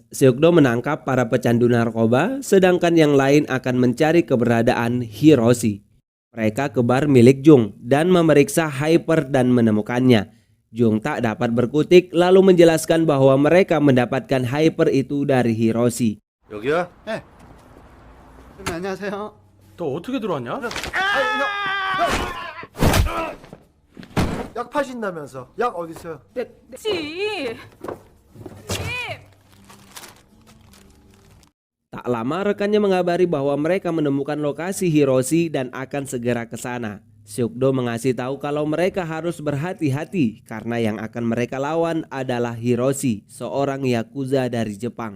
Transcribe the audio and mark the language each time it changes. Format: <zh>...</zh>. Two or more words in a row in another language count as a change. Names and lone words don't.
<id>Seokdo menangkap para pecandu narkoba, sedangkan yang lain akan mencari keberadaan Hiroshi. Mereka ke bar milik Jung dan memeriksa hyper dan menemukannya. Jung tak dapat berkutik lalu menjelaskan bahwa mereka mendapatkan hyper itu dari Hiroshi.</id> <ko>여기야? 네. 선생님 안녕하세요. 너 어떻게 들어왔냐? 약 파신다면서? 약 어디 있어요? 지.</ko> <id>Tak lama rekannya mengabari bahwa mereka menemukan lokasi Hiroshi dan akan segera ke sana. Seokdo mengasih tahu kalau mereka harus berhati-hati karena yang akan mereka lawan adalah Hiroshi, seorang yakuza dari Jepang.</id>